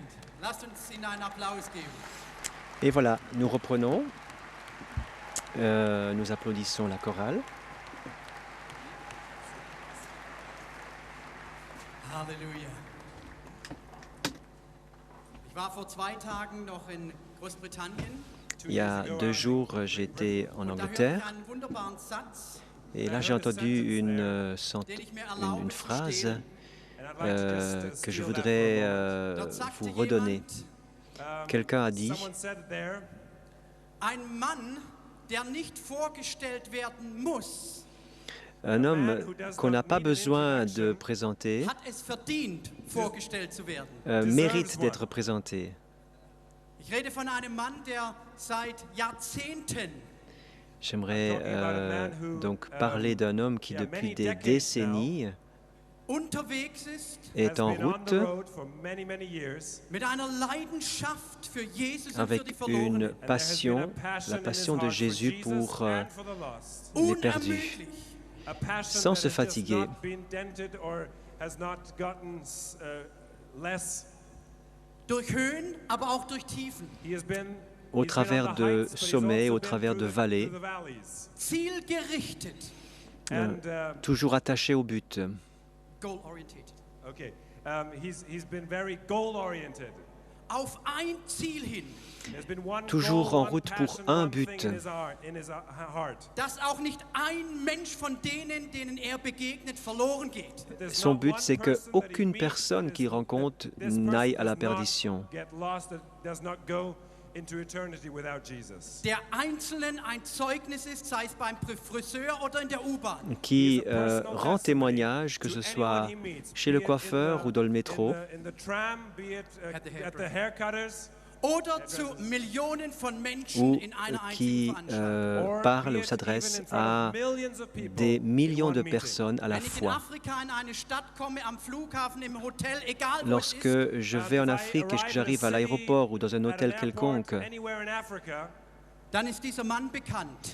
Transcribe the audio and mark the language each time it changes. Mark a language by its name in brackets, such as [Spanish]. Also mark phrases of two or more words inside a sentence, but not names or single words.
[German] Lasst uns ihnen einen Applaus geben. [French] Et voilà, nous reprenons. Nous applaudissons la chorale. [German] Halleluja. Ich war vor 2 Tagen noch in Großbritannien. [French] Il y a 2 jours, j'étais en Angleterre. Et là, j'ai entendu une phrase que je voudrais vous redonner. Quelqu'un a dit, [German] der nicht vorgestellt werden muss, [French] un homme qu'on n'a pas besoin de présenter [German] hat es verdient, vorgestellt zu werden. [French] mérite d'être présenté. [German] Ich rede von einem Mann, der seit Jahrzehnten [French] J'aimerais donc parler d'un homme qui depuis des décennies [German] unterwegs ist, [French] est en route [German] mit einer Leidenschaft für Jesus und für [French] avec [German] die [French] une [German] Verlorenen. [French] passion, la passion de Jésus pour les perdus, [German] Unermüdlich. [French] sans se fatiguer. [German] Durch Höhen, aber auch durch Tiefen. [French] Au travers de sommets, au travers de vallées, [German] Zielgerichtet. [French] toujours attaché au but. [English] Goal-oriented. Okay. He's been very goal-oriented. [German] Auf ein Ziel hin. [English] There's been one [French] Toujours [English] goal, [French] en [English] one [French] route pour [English] passion, [French] un [English] one thing [French] but. [English] in his heart. [German] Dass auch nicht ein Mensch von denen er begegnet, verloren geht. [English] There's [French] Son [English] not [French] but, [English] one [French] c'est que [English] person that he [French] aucune [English] meets [French] personne [English] that [French] qu'il [English] is- [French] rencontre [English] that this [French] n'aille [English] person [French] à la [English] does not [French] perdition. [English] get lost, that does not go into eternity without Jesus. [German] Der Einzelnen ein Zeugnis ist, sei es beim Friseur oder in der U-Bahn. [French] Qui rend témoignage, que ce soit chez le coiffeur ou dans le métro, [English] In the tram, be it At the at the haircutters, [German] Oder zu Millionen von Menschen [French] ou [German] in einer [French] qui [German] einzigen Veranstaltung. [English] or [French] parle [English] be [French] ou [English] it [French] s'adresse [English] even in front [French] à [English] of millions of people [French] des [English] in [French] millions [English] one [French] de [English] meeting. [French] personnes à la [German] Wenn ich in [French] fois. [German] Afrika in eine Stadt komme, am Flughafen, im Hotel, egal wo es [French] Lorsque [German] ist, [French] je vais en Afrique et que j'arrive à l'aéroport ou dans un hôtel quelconque, [English] Anywhere in Africa, [German] dann ist dieser Mann bekannt.